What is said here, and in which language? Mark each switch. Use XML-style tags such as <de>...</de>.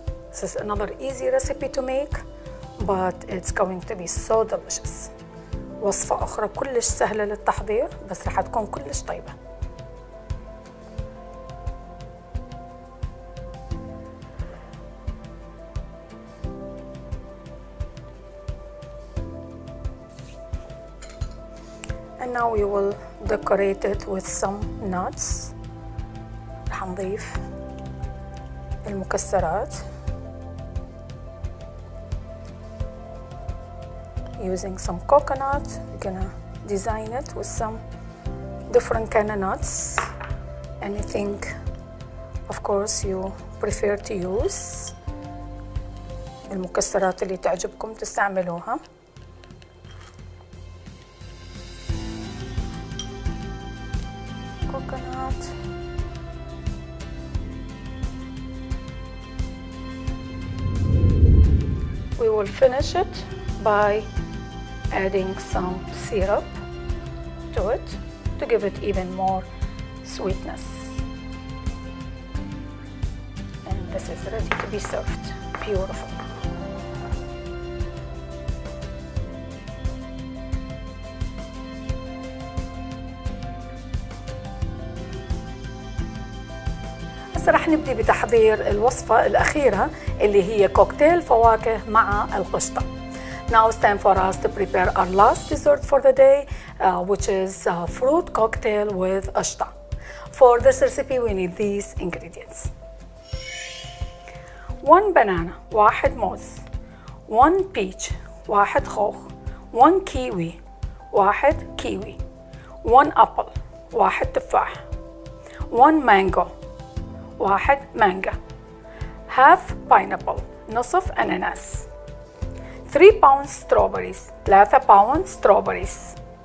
<en>This is another easy recipe to make, but it's going to be so delicious.</en> <ar>وصفة أخرى كلش سهلة للتحضير، بس رح تكون كلش طيبة.</ar> <en>And now we will decorate it with some nuts.</en> <ar>رح نضيف المكسرات.</ar> <en>Using some coconut, we're gonna design it with some different kind of nuts. Anything, of course, you prefer to use.</en> <ar>المكسرات اللي تعجبكم تستعملوها.</ar> <en>coconut. We will finish it by adding some syrup to it to give it even more sweetness. And this is ready to be served. Beautiful.</en> <ar>هسه رح نبدي بتحضير الوصفة الأخيرة اللي هي كوكتيل فواكه مع القشطة.</ar> <en>Now it's time for us to prepare our last dessert for the day, which is fruit cocktail with Aushta. For this recipe we need these ingredients. 1 banana, 1 موز, 1 peach, 1 خوخ, 1 kiwi, 1 kiwi, 1 apple, 1 تفاح, 1 mango, 1 مانجا, half pineapple,</en> <ar>نصف أناناس,</ar> <en>3 pounds strawberries, 3 pound strawberries,</en>